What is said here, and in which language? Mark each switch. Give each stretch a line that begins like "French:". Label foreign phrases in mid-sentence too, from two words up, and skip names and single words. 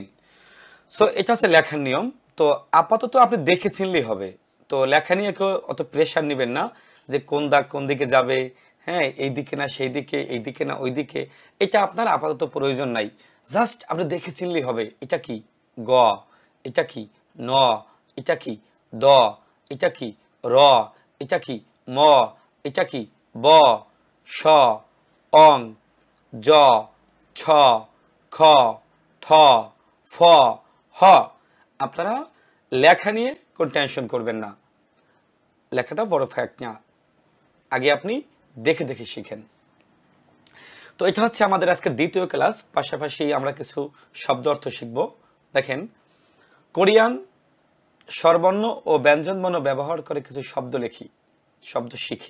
Bangla: সো এটা হচ্ছে লেখার নিয়ম। তো আপাতত আপনি দেখে চিনলেই হবে। তো লেখা নিয়ে কেউ অত প্রেশার নেবেন না যে কোন দাগ কোন দিকে যাবে, হ্যাঁ এই দিকে না সেই দিকে, এই দিকে না ওই দিকে, এটা আপনার আপাতত প্রয়োজন নাই। জাস্ট আপনি দেখে চিনলেই হবে এটা কি গ, এটা কি ন, এটা কি দ, এটা কি র, এটা কি ম, এটা কি ব, শ, অং, জ, ছ, খ, থ, ফ, হ। আপনারা লেখা নিয়ে কোনো টেনশন করবেন না, লেখাটা বড় ফ্যাক্ট না, আগে আপনি দেখে দেখে শিখেন। তো এটা হচ্ছে আমাদের আজকে দ্বিতীয় ক্লাস, পাশাপাশি আমরা কিছু শব্দ অর্থ শিখব। দেখেন কোরিয়ান স্বরবর্ণ ও ব্যঞ্জনবর্ণ ব্যবহার করে কিছু শব্দ লিখি, শব্দ শিখি।